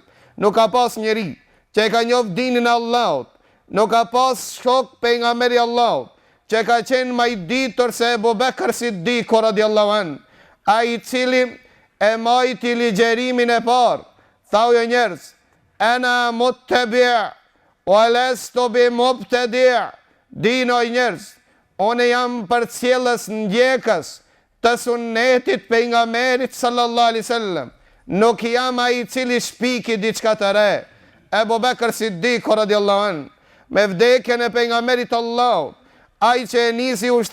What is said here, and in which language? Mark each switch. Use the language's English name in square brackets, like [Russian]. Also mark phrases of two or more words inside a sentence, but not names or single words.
[Albanian] Nuk ka pas njeri që e ka njoft dinin e Allahut, nuk ka pas shok pejgamberi Allahut që ka qenë më i ditur se Abu Bekr Siddiku [Arabic] رضي الله عنه, [Albanian] ai i cili e majti ligjerimin e parë. Thau jo njerëz: [Arabic] أنا متبع ولست بمبتدع'. [Albanian] Dinoj njerëz, unë jam përcjellës ndjekës të sunnetit pejgamberit [Arabic] صلى الله عليه وسلم, [Albanian] nuk jam ai i cili shpiki diçka të re. Abu Bekr Siddiku [Arabic] رضي الله عنه, [Albanian] me vdekjen e pejgamberit Allahut, ai që e nisi ushtrinë